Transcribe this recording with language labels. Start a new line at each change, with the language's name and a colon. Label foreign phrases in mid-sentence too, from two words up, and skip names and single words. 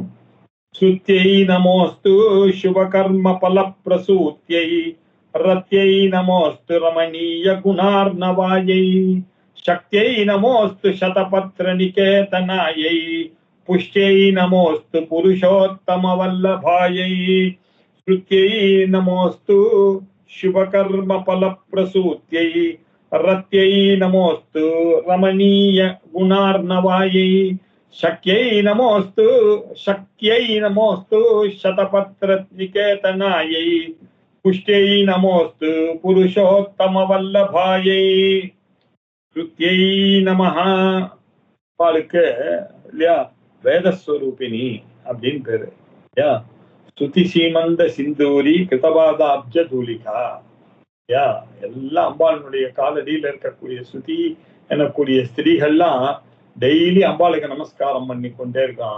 Sanskrit: श्रुत्यै नमोऽस्तु शुभकर्म फल प्रसूत्यै रत्यै नमोऽस्तु रमणीय गुणार्णवायै शक्त्यै नमोऽस्तु शतपत्र निकेतनायै पुष्ट्यै नमोऽस्तु पुरुषोत्तम वल्लभायै श्रुत्यै नमोऽस्तु शुभकर्म फल प्रसूत्यै रत्यै नमोस्तु रमणीय गुणार्णवायै शक्यै नमोस्तु शक्यै नमोस्तु शतपत्र निकेतनायै पुष्ट्यै नमोस्तु पुरुषोत्तम वल्लभायै श्रुत्यै नमः.
Tamil: பாலுக்கு இல்லையா வேதஸ்வரூபிணி அப்படின்னு பேரு இல்லையா.
Sanskrit: श्रुति सीमन्त सिन्दूरी कृतपादाब्ज धूलिका இல்லையா.
Tamil: எல்லாம் அம்பாளுடைய காலடியில் இருக்கக்கூடிய ஸ்ருதி எனக்கூடிய ஸ்திரீகள்லாம் டெய்லி அம்பாளுக்கு நமஸ்காரம் பண்ணி கொண்டே இருக்கான்.